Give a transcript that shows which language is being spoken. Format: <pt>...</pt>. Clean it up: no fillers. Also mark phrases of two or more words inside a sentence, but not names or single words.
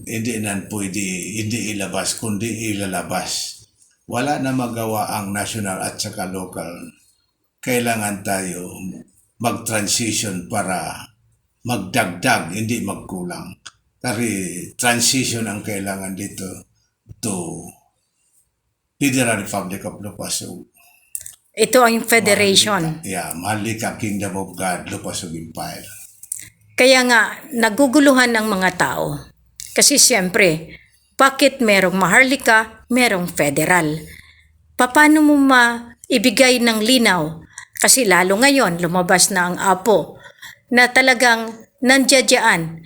<tl>Hindi na pwede, hindi ilabas, kundi ilalabas. Wala na magawa ang national at saka local. Kailangan tayo mag-transition para magdagdag, hindi magkulang. Kasi transition ang kailangan dito to Federal Republic of Lupasug. Ito ang federation. Maharlika Kingdom of God, Lupasug Empire. Kaya nga, naguguluhan ng mga tao. Kasi siyempre, bakit merong Maharlika, merong federal? Paano mo maibigay ng linaw? Kasi lalo ngayon, lumabas na ang Apo na talagang nandiyadyaan.</tl>